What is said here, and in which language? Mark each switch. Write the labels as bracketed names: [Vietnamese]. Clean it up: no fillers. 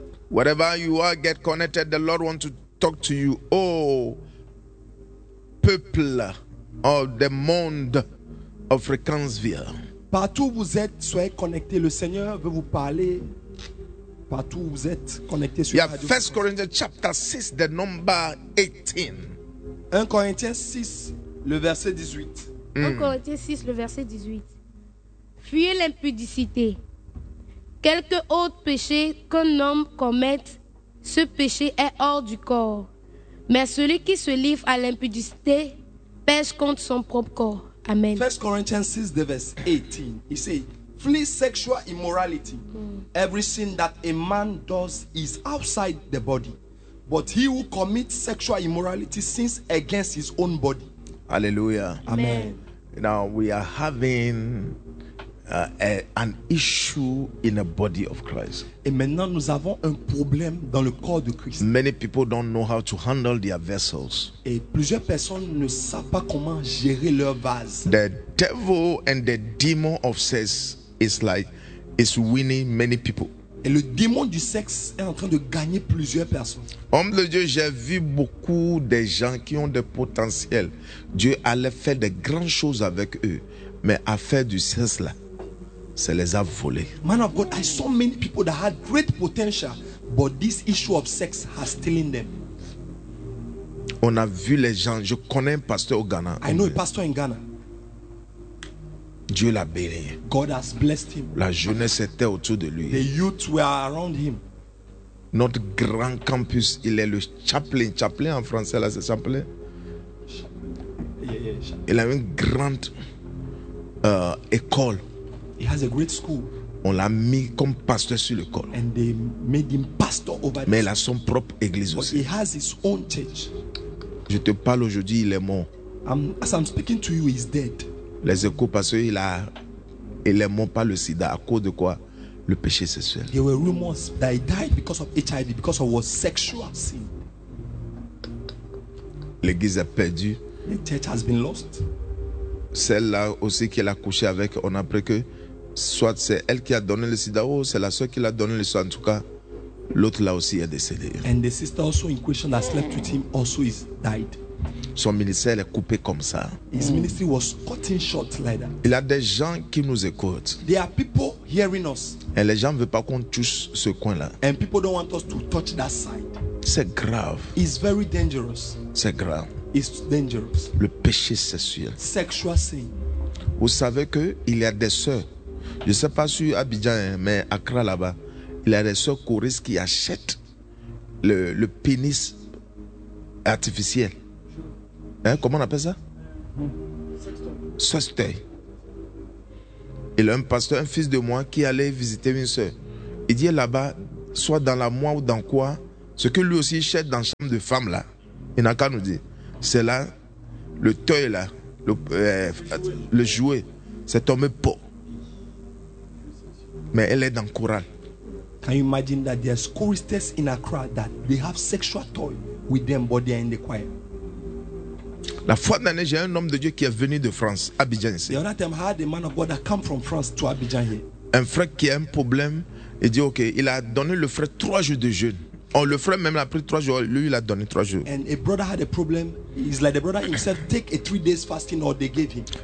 [English] wherever you are, get connected. The Lord wants to talk to you. [French] Oh, peuple of the monde of fréquence. Partout où vous êtes, soyez connectés. Le Seigneur veut vous parler. Partout où vous êtes connectés sur la radio. [English] 1 Corinthians chapter 6, the number 18. [French] 1 Corinthiens 6, le verset 18. 1 Corinthiens 6, le verset 18. Fuyez l'impudicité. Quelque autre péché qu'un homme commette, ce péché est hors du corps. Mais celui qui se livre à l'impudicité pèche contre son propre corps. Amen. [English] 1 Corinthians 6, the verse 18. [French] Il dit, [English] flee sexual immorality. Every sin that a man does is outside the body. But he who commits sexual immorality sins against his own body. Hallelujah. Amen. Now we are having an issue in the body of Christ. [French] Et maintenant nous avons un problème dans le corps de Christ. [English] Many people don't know how to handle their vessels. [French] Et plusieurs personnes ne savent pas comment gérer leur vase. [English] The devil and the demon of sex is like is winning many people. [French] Et le démon du sexe est en train de gagner plusieurs personnes. Homme de Dieu, j'ai vu beaucoup de gens qui ont des potentiels. Dieu allait faire de grandes choses avec eux. Mais à faire du sexe là, ça les a volés. [English] Man of God, I saw many people that had great potential, but this issue of sex has stolen them. [French] On a vu les gens. Je connais un pasteur au Ghana. [English] I know a pastor in Ghana. [French] Dieu l'a béni. [English] God has blessed him. [French] La jeunesse était autour de lui. [English] The youth were around him. [French] Notre grand campus, il est le chaplain. Chaplain en français là, c'est chaplain. [English] Yeah. [French] Il a une grande école. [English] He has a great school. [French] On l'a mis comme pasteur sur l'école. [English] And they made him pastor over. [French] Mais il a son propre église aussi. [English] But he has his own church. [French] Je te parle aujourd'hui, il est mort. [English] As I'm speaking to you, he's dead. [French] Les échos parce qu'il a, il est mort par le sida à cause de quoi? Le péché sexuel. [English] There were rumors that he died because of HIV, because of was sexual sin. [French] L'église a perdu. [English] The church has been lost. [French] Celle-là aussi qu'elle a couché avec, on a appris que soit c'est elle qui a donné le sida ou c'est la soeur qui l'a donné le sida. En tout cas, l'autre là aussi est décédé. [English] And the sister also in question that slept with him also is died. [French] Son ministère est coupé comme ça. [English] His ministry was cut in short like that. [French] Il y a des gens qui nous écoutent. [English] There are people hearing us. [French] Et les gens ne veulent pas qu'on touche ce coin-là. [English] And people don't want us to touch that side. [French] C'est grave. [English] It's very dangerous. [French] C'est grave. [English] It's dangerous. [French] Le péché sexuel. [English] Sexual sin. [French] Vous savez que il y a des sœurs. Je ne sais pas sur Abidjan, mais à Accra là-bas, il y a des sœurs choristes qui achètent le pénis artificiel. Hein, comment on appelle ça? Sextoy. Il y a un pasteur, un fils de moi, qui allait visiter une soeur. Il dit là-bas, soit dans la moi ou dans quoi, ce que lui aussi cherche dans la chambre de femme là, il n'a qu'à nous dire. C'est là, le teuil là, le jouet, c'est tombé pour. Mais elle est dans le choral. [English] Can you imagine that there are choristers in Accra that they have sexual toy with them, but they are in the choir? [French] La fois dernière, j'ai un homme de Dieu qui est venu de France, Abidjan ici. [English] The other time, I had a man of God that came from France to Abidjan here. [French] Un frère qui a un problème, il dit ok, il a donné le frère 3 jours de jeûne. Oh, le frère même a pris 3 jours, lui il a donné 3 jours. [English] And a brother had a problem, he's like the brother himself take a 3 days fasting or they gave him.